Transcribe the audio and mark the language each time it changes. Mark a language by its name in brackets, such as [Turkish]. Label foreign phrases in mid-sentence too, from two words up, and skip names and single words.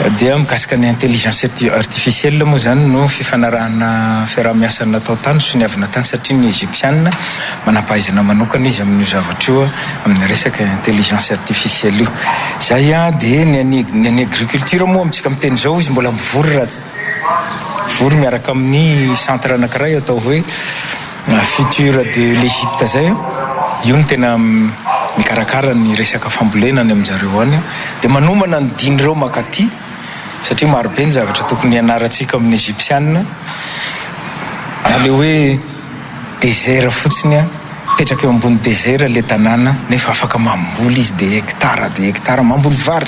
[Malagasy] dia mikasika ny [French] intelligence artificielle [Malagasy] moa zany no fifanarahana fiaraha-miasa natao tany sy ny avina tany satria ny egyptianina manampahaizana manokana izy amin'io zavatra io amin'ny resaka [French] intelligence artificielle [Malagasy] io. Zay dia ny agriculture moa amintsika amin'ny teny zao izy mbola mivory raha vory miaraka amin'ny centre anankiray atao hoe [French] futur de l'Égypte [Malagasy] zay. Io ny tena mikarakara ny resaka fambolenany amin'jareo any dia manomana ny dinireo makaty satria marobe ny zavatra tokony ianarantsika amin'ny egyptianina. Ale hoe désert fotsiny petraka eo ambony désert le tanàna nefa afaka mamboly izy de hectare mamboly vary.